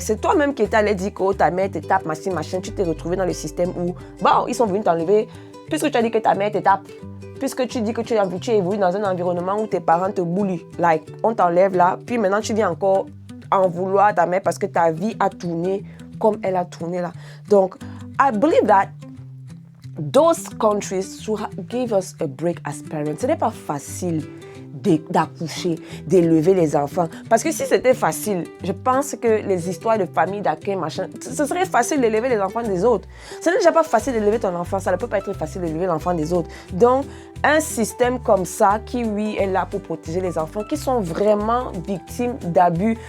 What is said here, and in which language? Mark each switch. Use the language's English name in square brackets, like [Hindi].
[French] C'est toi-même qui étais allé dire que ta mère te tape, machin, tu t'es retrouvé dans le système où, bon, ils sont venus t'enlever, puisque tu as dit que ta mère te tape, puisque tu dis que tu évolues dans un environnement où tes parents te bully, like, on t'enlève là, puis maintenant tu viens encore en vouloir à ta mère parce que ta vie a tourné comme elle a tourné là. [English] Donc, I believe that those countries should give us a break as parents. [French] Ce n'est pas facile d'accoucher, d'élever les enfants. Parce que si c'était facile, je pense que les histoires de famille, d'accueil, machin, ce serait facile d'élever les enfants des autres. Ce n'est déjà pas facile d'élever ton enfant, ça ne peut pas être facile d'élever l'enfant des autres. Donc, un système comme ça, qui, oui, est là pour protéger les enfants qui sont vraiment victimes d'abus.